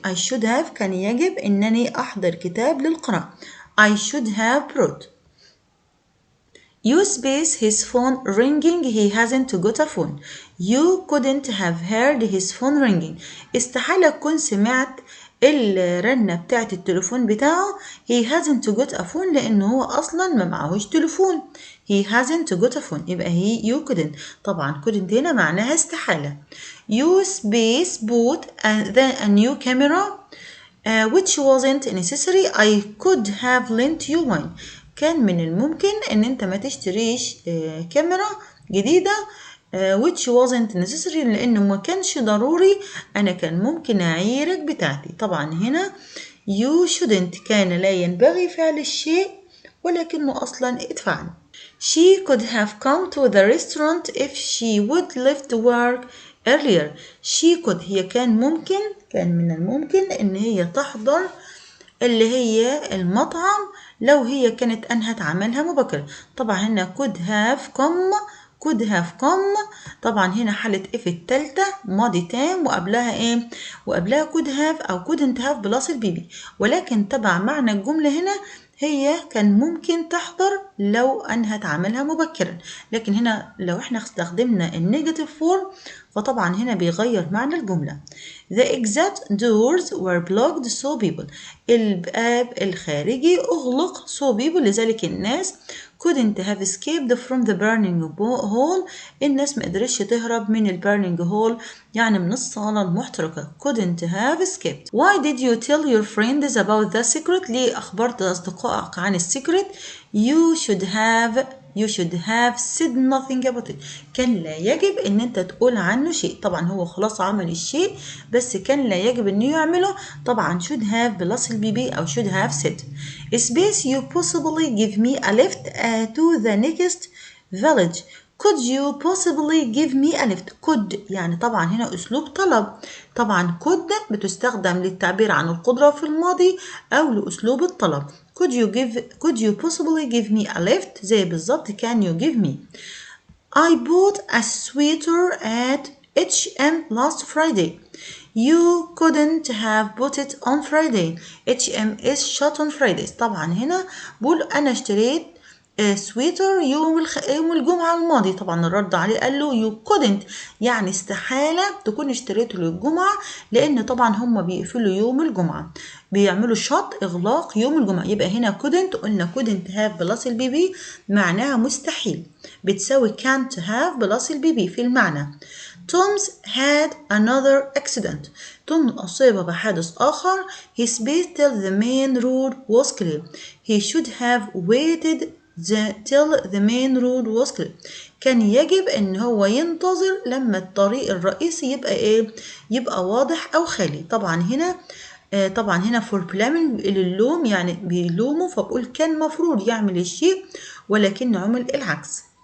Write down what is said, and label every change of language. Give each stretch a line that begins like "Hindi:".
English: I should have
Arabic: كان يجب أنني أحضر كتاب للقراءة.
English: I should have brought. You space his phone ringing. He hasn't got a phone. You couldn't have heard his phone ringing.
Arabic: استحالة تكون سمعت الرنة بتاعت التليفون بتاعه.
English: He hasn't got a phone
Arabic: لأنه هو أصلا ما معهوش تليفون.
English: He hasn't got a phone يبقى you couldn't.
Arabic: طبعا couldn't هنا معناها استحالة.
English: You space bought a new camera which wasn't necessary. I could have lent you one.
Arabic: كان من الممكن ان انت ما تشتريش كاميرا جديدة
English: which wasn't necessary
Arabic: لانه ما كانش ضروري. انا كان ممكن اعيرك بتاعتي. طبعا هنا
English: you shouldn't
Arabic: كان لا ينبغي فعل الشيء ولكنه اصلا اتفعل.
English: She could have come to the restaurant if she would left work earlier. She could
Arabic: هي كان من الممكن ان هي تحضر اللي هي المطعم لو هي كانت أنهت عملها مبكرا. طبعا هنا
English: could have come
Arabic: طبعا هنا حالة if التالتة ماضي تام وقبلها ايه؟ وقبلها could have أو
English: couldn't have
Arabic: بلس البيبي. ولكن تبع معنى الجملة هنا هي كان ممكن تحضر لو أنهت عملها مبكرا. لكن هنا لو احنا استخدمنا النيجاتيف فورم فطبعا هنا بيغير معنى الجملة.
English: The exit doors were blocked so people.
Arabic: الباب الخارجي أغلق
English: so people
Arabic: لذلك الناس
English: couldn't have escaped from the burning hall.
Arabic: الناس ما قدرتش تهرب من
English: burning hall
Arabic: يعني من الصالة المحترقة.
English: couldn't have escaped. Why did you tell your friends about the secret؟
Arabic: ليه أخبرت أصدقائك عن السيكريت؟
English: You should have said nothing about it.
Arabic: كان لا يجب ان انت تقول عنه شيء. طبعا هو خلاص عمل الشيء بس كان لا يجب انه يعمله.
English: طبعا should have plus البيبي او should have said. Space you possibly give me a lift to the next village. Could you possibly give me a lift؟ could
Arabic: يعني طبعا هنا أسلوب طلب. طبعا could بتستخدم للتعبير عن القدرة في الماضي أو لأسلوب الطلب.
English: Could you possibly give me a lift؟
Arabic: زي بالظبط
English: can you give me. I bought a sweater at H&M last Friday. You couldn't have bought it on Friday. H&M is shut on Fridays.
Arabic: طبعا هنا بقول أنا اشتريت سويتر يوم الجمعة الماضي. طبعا الرد عليه قال له
English: you couldn't
Arabic: يعني استحالة تكون اشتريته للجمعة لأن طبعا هم بيقفلوا يوم الجمعة بيعملوا شط إغلاق يوم الجمعة. يبقى هنا couldn't قلنا couldn't have بلس البيبي معناها مستحيل بتساوي can't have بلس البيبي في المعنى.
English: Tom's had another accident.
Arabic: توم أصيب بحادث آخر.
English: He spaced till the main road was clear. He should have waited till the main road was clear.
Arabic: كان يجب ان هو ينتظر لما الطريق الرئيسي يبقى ايه؟ يبقى واضح او خالي. طبعا هنا
English: for blaming
Arabic: اللوم يعني بيلومه فبقول كان مفروض يعمل الشيء ولكن عمل العكس.